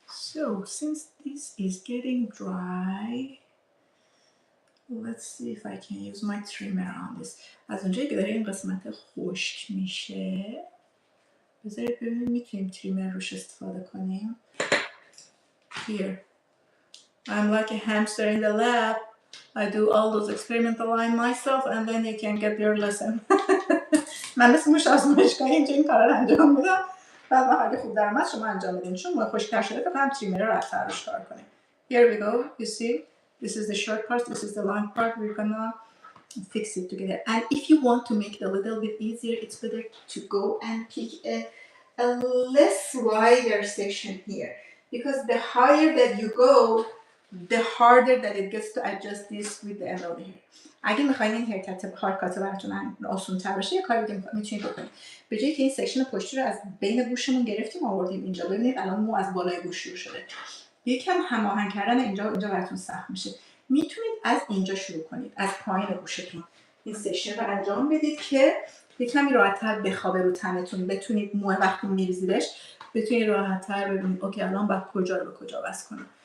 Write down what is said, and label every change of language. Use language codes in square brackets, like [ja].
[en] So since this is getting dry, let's see if I can use my trimmer on this. [fa] از اونجایی که داره این قسمت خشک میشه، بذارید ببینیم میتونیم تریمر روش استفاده کنیم. [en] Here. I'm like a hamster in the lab. I do all those experimental line myself and then you can get your lesson. [fa] من مثل موش آزمایشگاهی اینجا این کارا رو انجام میدم. بعد وقتی خوب در اومد شما انجام بدین. چون موی خشک‌تر شده فقط هم تریمر رو راحت‌تر روش کار کنیم. [en] Here we go. You see? This is the short part. This is the long part. We're gonna fix it together. And if you want to make it a little bit easier, it's better to go and pick a less wider section here. Because the higher that you go, the harder that it gets to adjust this with the end of the hair. [fa] اگه میخواین این هیر کات براتون آسون تر بشه یه کاری دیگه میتونید بکنید. به جایی که این سکشن پشتی رو از بین گوشمون گرفتیم آوردیم اینجا، ببینید الان مو از بالای گوش شروع شده. یکم هماهنگ کردن اینجا براتون سخت میشه. میتونید از اینجا شروع کنید، از پایین گوشتون این سکشن رو انجام بدید که یکمی راحت‌تر بخوابه رو تنتون، بتونید مو وقتی میریزیدش بتونید راحت‌تر ببینید اوکی الان باید کجا رو به کجا وصل کنم.